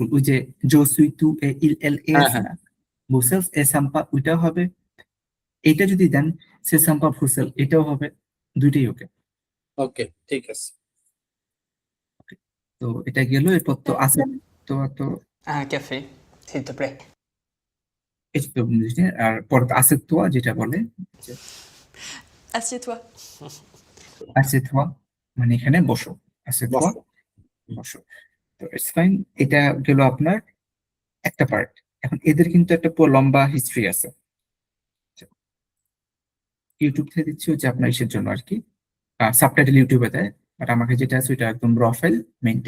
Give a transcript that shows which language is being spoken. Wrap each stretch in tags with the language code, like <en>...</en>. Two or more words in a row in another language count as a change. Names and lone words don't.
<bn>ওই যে</bn> <fr>je suis tu es il elle est</fr> <bn>হ্যাঁ, আছে হ্যাঁ। না,</bn> <fr>Bruxelles est sympa</fr> <bn>ওইটাও হবে। এটা যদি দেন</bn> <fr>c'est sympa Bruxelles,</fr> <bn>এটাও হবে। দুইটাই ওকে। ওকে, ঠিক আছে। তো এটা গেল। এরপর তো আছে তো তো</bn> <fr>Un café, s'il te plaît.</fr> <bn>এই তো বুঝলেন। আর পরে তো</bn> <fr>assieds-toi,</fr> <bn>যেটা বলে যে</bn> <fr>Assieds-toi. assieds-toi</fr> <bn>মানে এখানে বসো,</bn> <fr>assieds-toi</fr> <bn>বসো। বসো। তো</bn> <en>it's fine.</en> <bn>এটা গেল আপনার একটা পার্ট। এখন এদের কিন্তু একটা পুরো লম্বা হিস্ট্রি আছে, ইউটিউব থেকে দিচ্ছি হচ্ছে আপনার ইসের জন্য আর কি, সাবটাইটেল ইউটিউবে দেয়, বাট আমাকে যেটা আছে ওইটা একদম র ফাইল মেইনটা।</bn>